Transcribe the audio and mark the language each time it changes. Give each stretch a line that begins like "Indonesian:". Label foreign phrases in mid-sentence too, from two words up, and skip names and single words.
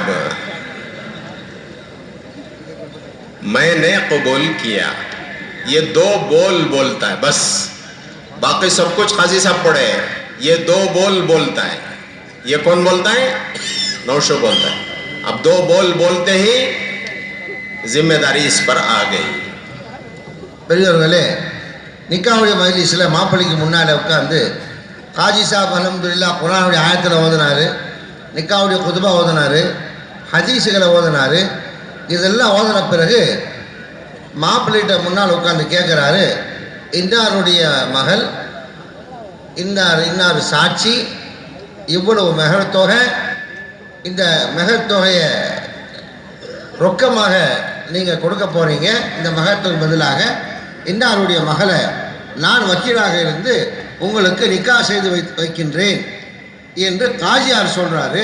Hindi: अब मैंने कबूल किया, ये दो बोल बोलता है बस, बाकी सब कुछ काजी साहब पढ़े, ये दो बोल बोलता है। ये कौन बोलता है? नौशो बोलता है। अब दो बोल बोलते ही जिम्मेदारी इस पर आ गई।
Tamil: பெரியவர்களே, நிக்காவுடைய மஜ்லிஸில் மாப்பிள்ளைக்கு முன்னால் உட்காந்து காஜி சாப் அல்ஹம்துலில்லாஹ் குர்ஆனுடைய ஆயத்தில் ஓதினார், நிக்காவுடைய குதுபா ஓதினார், ஹதீஸுகளை ஓதினார். இதெல்லாம் ஓதின பிறகு மாப்பிள்ளைகிட்ட முன்னால் உட்காந்து கேட்குறாரு, இன்னாருடைய மகள், இன்னார் சாட்சி, இவ்வளவு மெஹர் தொகை, இந்த மெஹர் தொகையை ரொக்கமாக நீங்கள் கொடுக்க போகிறீங்க, இந்த மகத்துக்கு பதிலாக இன்னாருடைய மகளை நான் வக்கீலாக இருந்து உங்களுக்கு நிக்கா செய்து வைக்கின்றேன் என்று காஜியார் சொல்கிறாரு.